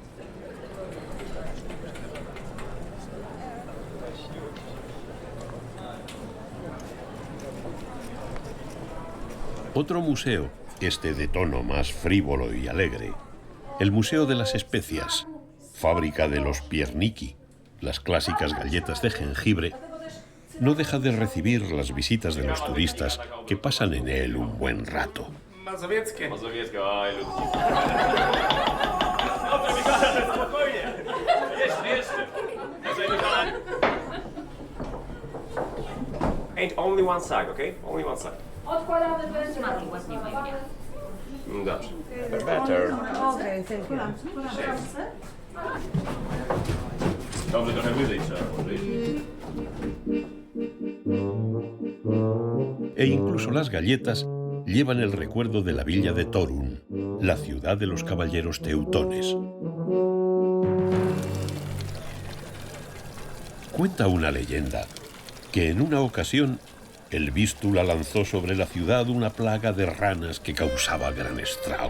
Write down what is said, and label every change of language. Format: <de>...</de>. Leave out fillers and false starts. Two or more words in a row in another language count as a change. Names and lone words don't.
<es>Otro museo, este de tono más frívolo y alegre, el Museo de las Especias, fábrica de los pierniki, las clásicas galletas de jengibre, no deja de recibir las visitas de los turistas que pasan en él un buen rato.</es> <en>Ain't only one side, okay? Only one side. Better. Okay, thank you.</en> <pl>Dobrze, trochę wyżej trzeba położyć.</pl> <es>E incluso las galletas llevan el recuerdo de la villa de Torun, la ciudad de los caballeros teutones. Cuenta una leyenda que en una ocasión el Vístula lanzó sobre la ciudad una plaga de ranas que causaba gran estrago.</es>